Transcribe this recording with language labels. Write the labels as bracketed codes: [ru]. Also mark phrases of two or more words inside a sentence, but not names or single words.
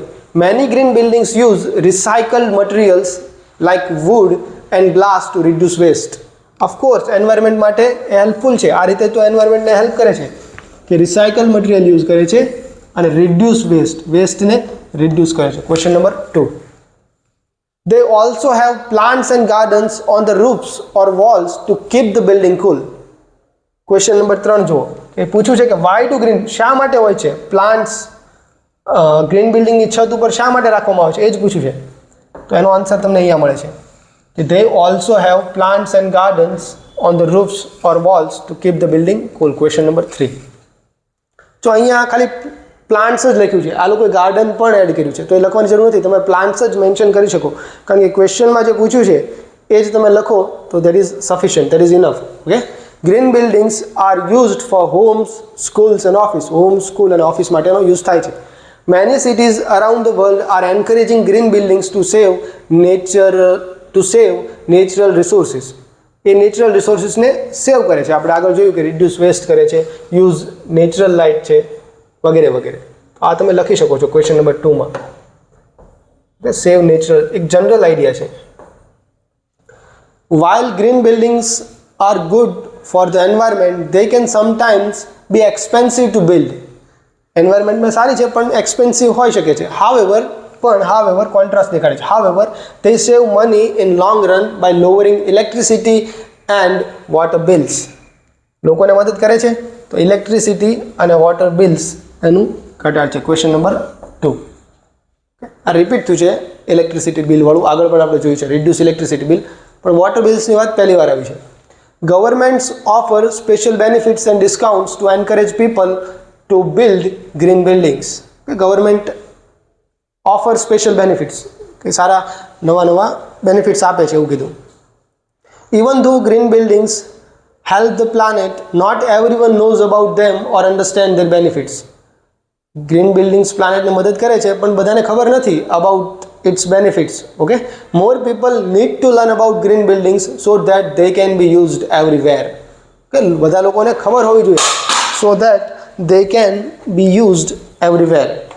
[en] Many green buildings use recycled materials like wood and glass to reduce waste. [gu] ઓફકોર્સ એન્વાયરમેન્ટ માટે હેલ્પફુલ છે. આ રીતે તો એન્વાયરમેન્ટને હેલ્પ કરે છે કે [en] recycle material use [gu] કરે છે અને [en] reduce wasteને [gu] રિડ્યુસ કરે છે. [en] Question number 2. They also have plants and gardens on the roofs or walls to keep the building cool. Question number 3 [gu] જુઓ. એ પૂછ્યું છે કે [en] why do green, [gu] શા માટે હોય છે પ્લાન્ટ્સ ગ્રીન બિલ્ડિંગની છત ઉપર શા માટે રાખવામાં આવે છે, એ જ પૂછ્યું છે. તો એનો આન્સર તમને અહીંયા મળે છે કે [en] they also have plants and gardens on the roofs or walls to keep the building cool. Question number 3. [gu] તો અહીંયા ખાલી પ્લાન્ટ્સ જ લખ્યું છે. આ લોકોએ ગાર્ડન પણ એડ કર્યું છે. તો એ લખવાની જરૂર નથી, તમે પ્લાન્ટ્સ જ મેન્શન કરી શકો, કારણ કે ક્વેશ્ચનમાં જે પૂછ્યું છે એ જ તમે લખો તો [en] that is sufficient, that is enough. Okay, green buildings are used for homes, schools and office. [gu] હોમ, સ્કૂલ અને ઓફિસ માટેનો યુઝ થાય છે. [en] Many cities around the world are encouraging green buildings to save natural resources. [gu] એ [en] natural resourcesને [gu] સેવ કરે છે. આપણે આગળ જોયું કે [en] reduce waste [gu] કરે છે, [en] use natural light [gu] છે, વગેરે વગેરે. આ તમે લખી શકો છો [en] question number 2 [gu] માં. [en] save natural [gu] એક [en] general idea [gu] છે. [en] While green buildings are good for the environment, they can sometimes be expensive to build. [gu] એન્વાયરમેન્ટમાં સારી છે પણ એક્સપેન્સિવ હોઈ શકે છે. However, કોન્ટ્રાસ્ટ દેખાડે છે. [en] However, they save money in long run by lowering electricity and water bills. [gu] લોકોને મદદ કરે છે તો ઇલેક્ટ્રિસિટી અને [en] water bills [gu] એનું ઘટાડ છે. [en] Question number 2. [gu] આ રિપીટ થયું છે [en] electricity bill [gu] વાળું. આગળ પણ આપણે જોયું છે [en] reduce electricity bill, [gu] પણ [en] water billsની [gu] વાત પહેલી વાર આવી છે. [en] Governments offer special benefits and discounts to encourage people to build green buildings. government offer special benefits, [gu] કે સારા નવા બેનિફિટ્સ આપે છે એવું કીધું. [en] Even though green buildings help the planet, not everyone knows about them or understand their benefits. [gu] ગ્રીન બિલ્ડિંગ્સ પ્લાનેટને મદદ કરે છે પણ બધાને ખબર નથી [en] about its benefits. Okay, more people need to learn about green buildings so that they can be used everywhere. [gu] કે બધા લોકોને ખબર હોવી જોઈએ [en] so that they can be used everywhere.